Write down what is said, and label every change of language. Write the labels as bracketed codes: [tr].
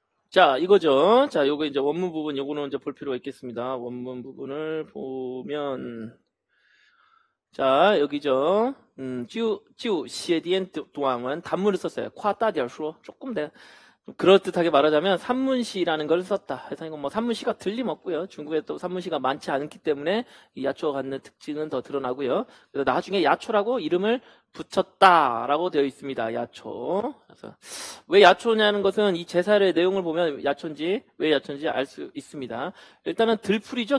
[ko] 자, 이거죠. 자, 요거 이제 원문 부분, 요거는 이제 볼 필요가 있겠습니다. 원문 부분을 보면, 자, 여기죠. [zh] 就写点 短文, [ko] 단문을 썼어요. [zh] 夸大点说, [ko] 조금 그럴듯하게 말하자면 산문시라는 걸 썼다. 그래서 이건 뭐 산문시가 틀림없고요. 중국에 또 산문시가 많지 않기 때문에 이 야초가 갖는 특징은 더 드러나고요. 그래서 나중에 야초라고 이름을 붙였다라고 되어 있습니다. 야초. 그래서 왜 야초냐는 것은 이 제사의 내용을 보면 왜 야초인지 알 수 있습니다. 일단은 들풀이죠.